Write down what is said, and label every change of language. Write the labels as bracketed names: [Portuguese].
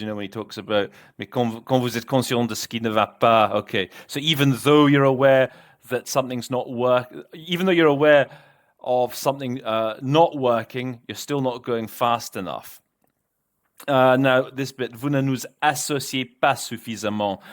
[English] You know, when he talks about, [French] mais quand vous êtes conscient de ce qui ne va pas. [English] Okay, so even though you're aware that something's not even though you're aware of something not working, you're still not going fast enough. Now, this bit, [French] vous ne nous associez pas suffisamment.